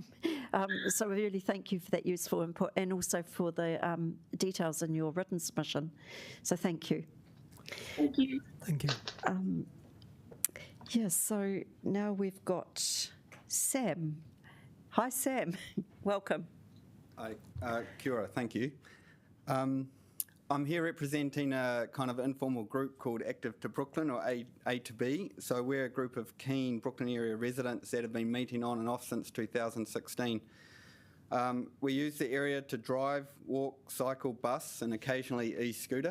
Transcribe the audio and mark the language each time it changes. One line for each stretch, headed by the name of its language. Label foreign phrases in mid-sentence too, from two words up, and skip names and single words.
English: So we really thank you for that useful input and also for the details in your written submission. So thank you. Thank you. Thank you. Yes, so now we've got Sam. Hi, Sam. Welcome.
Māori: Hi, kia ora,
English: thank you. I'm here representing a kind of informal group called Active to Brooklyn, or A to B. So we're a group of keen Brooklyn area residents that have been meeting on and off since 2016. We use the area to drive, walk, cycle, bus, and occasionally e-scooter.